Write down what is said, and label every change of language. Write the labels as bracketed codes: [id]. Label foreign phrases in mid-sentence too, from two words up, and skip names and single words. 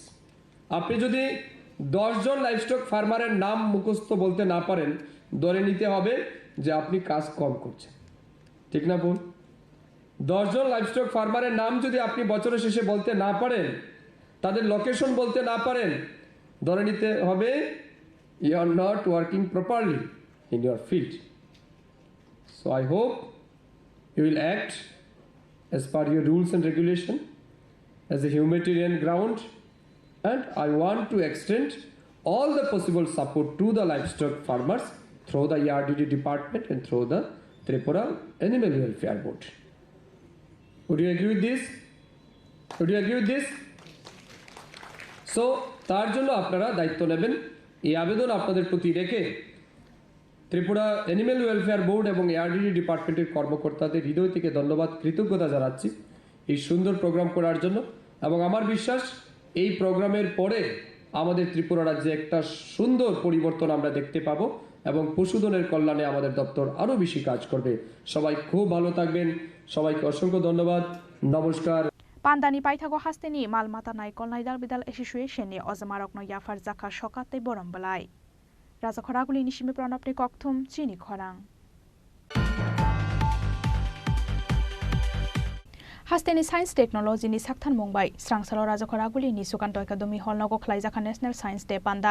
[bn] আপনি যদি 10 জন [en] livestock farmers [bn] নাম মুখস্থ বলতে না পারেন, ধরে নিতে হবে যে আপনি কাজ কম করছেন। ঠিক না বল? 10 জন [en] livestock farmers [bn] নাম যদি আপনি বছরের শেষে বলতে না পারেন, তাদের লোকেশন বলতে না পারেন, ধরে নিতে হবে [en] you are not working properly in your field. So I hope you will act as per your rules and regulation as a humanitarian ground, and I want to extend all the possible support to the livestock farmers through the ERDD department and through the Tripura Animal Welfare Board. Would you agree with this? Would you agree with this? [bn] So তার জন্য আপনারা দায়িত্ব নেবেন। এই আবেদন আপনাদের প্রতি রেখে ত্রিপুরা অ্যানিম্যাল ওয়েলফেয়ার বোর্ড এবং এআরডিডি ডিপার্টমেন্টের কর্মকর্তাদের হৃদয় থেকে ধন্যবাদ, কৃতজ্ঞতা জানাচ্ছি এই সুন্দর প্রোগ্রাম করার জন্য। এবং আমার বিশ্বাস এই প্রোগ্রামের পরে আমাদের ত্রিপুরা রাজ্যে একটা সুন্দর পরিবর্তন আমরা দেখতে পাবো এবং পশুধনের কল্যাণে আমাদের দপ্তর আরও বেশি কাজ করবে। সবাই খুব ভালো থাকবেন, সবাইকে অসংখ্য ধন্যবাদ, নমস্কার। [trp] Pandani paithago hasteni malmata naikol naidal bidal association ni ozamarokno yafar zakha shokate borombalai. Raja khoraguli nishimi pranapni kokthum chini khorang. Hasteni Science Technology ni saktan mumbai srangsalo raja khoraguli ni sukanto academy hall nogo khlaijaka National Science Day panda.